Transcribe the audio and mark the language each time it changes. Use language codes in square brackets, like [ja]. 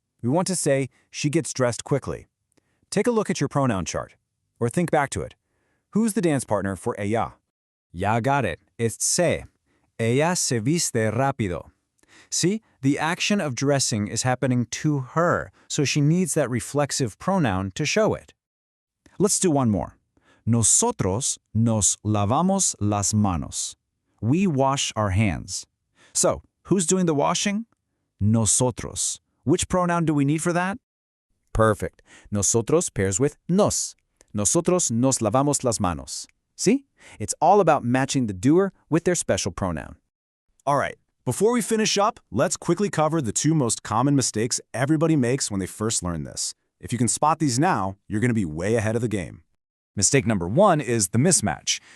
[en] We want to say she gets dressed quickly. Take a look at your pronoun chart, or think back to it. Who's the dance partner for ella? Ya got it. It's se. [es] Ella se viste rápido. [en] See, the action of dressing is happening to her, so she needs that reflexive pronoun to show it. Let's do one more. [es] Nosotros nos lavamos las manos. [en] We wash our hands. So, who's doing the washing? Nosotros. Which pronoun do we need for that? Perfect. Nosotros pairs with nos. [es] Nosotros nos lavamos las manos. [en] See? It's all about matching the doer with their special pronoun. All right, before we finish up, let's quickly cover the two most common mistakes everybody makes when they first learn this. If you can spot these now, you're going to be way ahead of the game. Mistake number one is the mismatch.